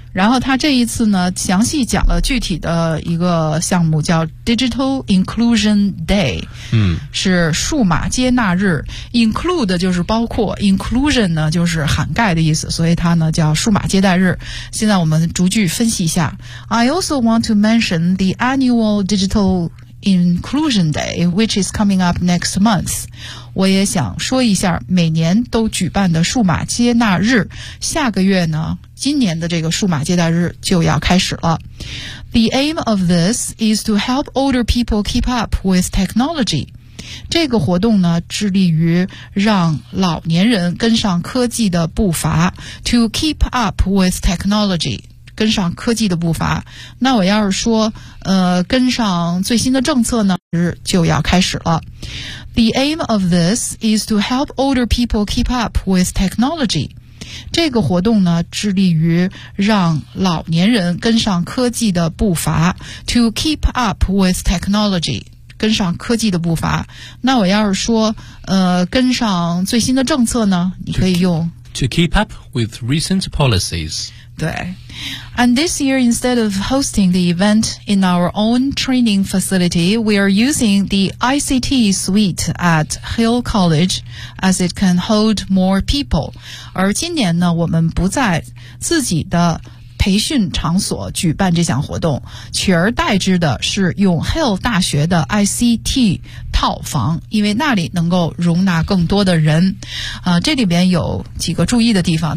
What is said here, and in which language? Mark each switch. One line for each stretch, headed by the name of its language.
Chinese: 然后他这一次呢，详细讲了具体的一个项目，叫 Digital Inclusion Day， 是数码接纳日。 Include 就是包括 ，Inclusion 呢就是涵盖的意思，所以它呢叫数码接待日。现在我们逐句分析一下。
English: I also want to mention the annual Digital Inclusion Day, which is coming up next month.
Chinese: 我也想说一下每年都举办的数码接纳日，下个月呢，今年的这个数码接纳日就要开始了。
English: The aim of this is to help older people keep up with technology.
Chinese: 这个活动呢，致力于让老年人跟上科技的步伐。
English: To keep up with technology.
Chinese: 跟上科技的步伐，那我要是说跟上最新的政策呢，就要开始了。
English: The aim of this is to help older people keep up with technology.
Chinese: 这个活动呢，致力于让老年人跟上科技的步伐。
English: To keep up with technology.
Chinese: 跟上科技的步伐。那我要是说跟上最新的政策呢，你可以用
English: To keep up with recent policies.
Chinese: 对。
English: And this year, instead of hosting the event in our own training facility, we are using the ICT suite at Hill College as it can hold more people.
Chinese: 而今年呢，我们不在自己的培训场所举办这项活动，取而代之的是用 Hill 大学的 ICT 套房，因为那里能够容纳更多的人。这里边有几个注意的地方。